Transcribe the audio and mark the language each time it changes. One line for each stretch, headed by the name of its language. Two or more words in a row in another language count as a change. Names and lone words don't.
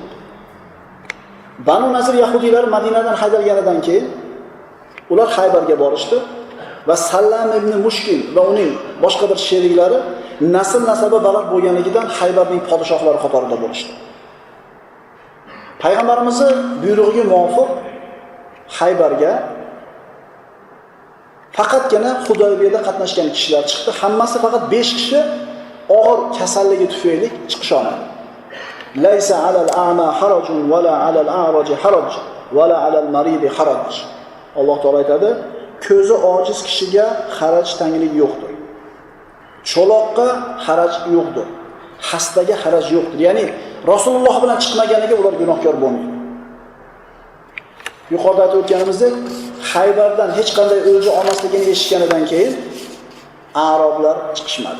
Uzbek: Banu Nazir yahudiylari Madinadan haydalganidan keyin ular Haybarga borishdi va Sallam ibn Mushkil va uning boshqa bir sheriklari nasl-nasabi baland bo'lganligidan Haybarning podshohlari qatorida bo'lishdi. Payg'ambarimizning buyrug'iga muvofiq Haybarga faqatgina Hudaybiyada qatnashgan kishilar chiqdi. Hammasi faqat 5 kishi og'ir kasalligi tufayli chiqish olmadi.
Arabic: ليس على الأعمى حرج ولا على الأعرج حرج ولا على المريض حرج.
Uzbek: Alloh taolo aytadi, ko'zi ojiz kishiga haraj tanglik yo'qdir. Cho'loqqa haraj yo'qdir. Xastaga haraj yo'qdir. Ya'ni Rasululloh bilan chiqmaganiga ular gunohkor bo'lmaydi. Yuqorida aytib o'tganimizdek, Haybardan hech qanday o'lja olmasligini eshitganidan keyin arablar chiqishmadi.